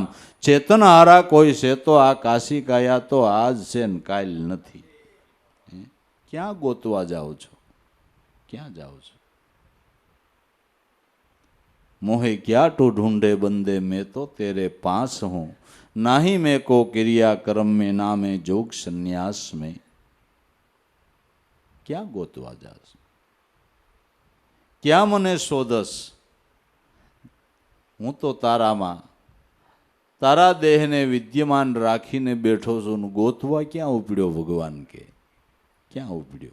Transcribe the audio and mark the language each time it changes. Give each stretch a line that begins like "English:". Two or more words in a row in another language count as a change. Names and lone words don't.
Gujarati: ચેતન હારા કોઈ છે તો આ કાશી કાયા તો આજ છે ને કાલ નથી. ક્યાં ગોતવા જાઓ છો? ક્યાં જાઓ છો?
Hindi: मोहे कहाँ तू ढूँढे बंदे, मैं तो तेरे पास हूँ. नाही मैं को क्रिया कर्म में नामे जोग संन्यास में.
Gujarati: ક્યાં ગોતવા જાશ? ક્યાં મને શોધસ? હું તો તારામાં, તારા દેહને વિદ્યમાન રાખીને બેઠો છું. ગોતવા ક્યાં ઉપડ્યો ભગવાન કે? ક્યાં ઉપડ્યો?